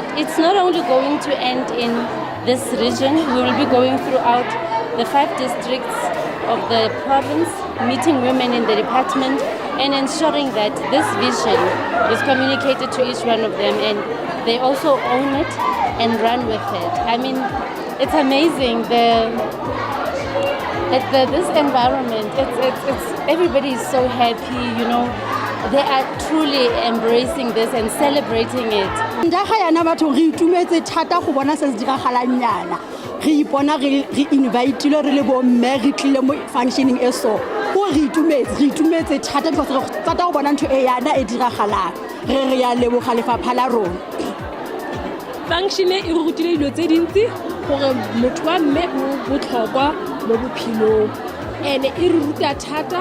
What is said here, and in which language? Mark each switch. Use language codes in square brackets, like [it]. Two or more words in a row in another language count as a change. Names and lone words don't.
[en] It's not only going to end in this region, we will be going throughout the 5 districts of the province, meeting women in the department, and ensuring that this vision is communicated to each one of them, and they also own it and run with it. I mean, it's amazing this environment. It's everybody is so happy, you know. They are truly embracing this and celebrating it. [tn] Re ipona re invite le re le bo mme re tlile mo functioning e so go re itumetse thata [en] because re tsata [tn] go bona ntho e yana e diragalang re ya leboga lefapha la rona. Function e rutile dilo tse dintsi gore motho wa mme o botlhokwa mo bophelong, [en] and e re ruta thata